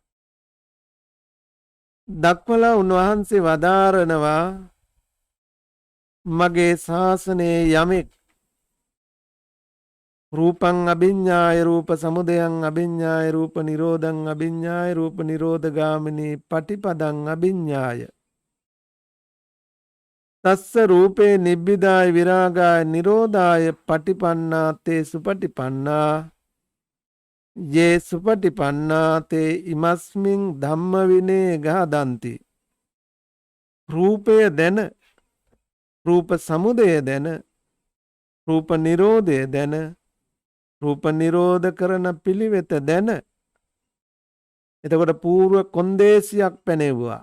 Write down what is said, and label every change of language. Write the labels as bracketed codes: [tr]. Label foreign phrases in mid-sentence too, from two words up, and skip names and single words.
[si] දක්වලා උන්වහන්සේ වදාරනවා මගේ ශාසනයේ යමෙක් [pi] රූපං අභිඤ්ඤාය රූප සමුදයං අභිඤ්ඤාය රූප නිරෝධං අභිඤ්ඤාය රූප නිරෝධගාමිනී පටිපදං අභිඤ්ඤාය තස්ස රූපේ නිබ්බිදාය විරාගාය නිරෝධාය පටිපන්නා තේ සුපටිපන්නා යේ සුපටිපන්නා තේ ඉමස්මින් ධම්ම විනේ ගහදන්ති. [si] රූපය දැන රූප සමුදය දැන රූප නිරෝධය දැන රූප නිරෝධ කරන පිළිවෙත දැන. එතකොට పూర్ව කොන්දේසියක් පැනෙවුවා.